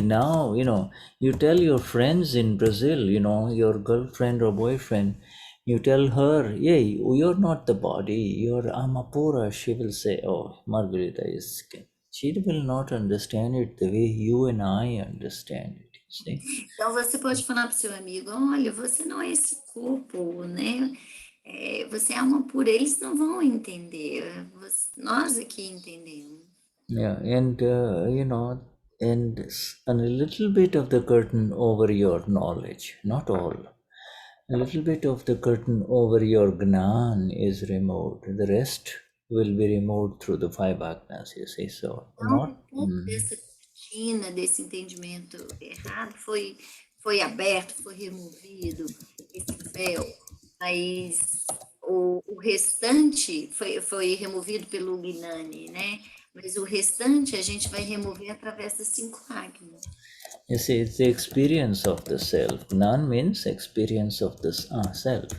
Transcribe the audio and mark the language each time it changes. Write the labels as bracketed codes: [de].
[en] Now, you tell your friends in Brazil, your girlfriend or boyfriend, you tell her, yeah, you're not the body, you're Amapura. She will say, oh, Margarita is skin. She will not understand it the way you and I understand it. See? [pt] Então você pode falar para o seu amigo, olha, você não é esse corpo, né? Você é alma pura, eles não vão entender, nós aqui entendemos. [en] Yeah, and and a little bit of the curtain over your knowledge, not all. A little bit of the curtain over your Gnan is removed. The rest will be removed through the 5 Agnas, you see. So, [pt] então, dessa cortina, desse entendimento errado foi aberto, foi removido, esse véu, mas o restante foi removido pelo Gnani, né? Mas o restante a gente vai remover através das 5 Agnas. [en] You see, it's the experience of the self. Gnan means experience of the self.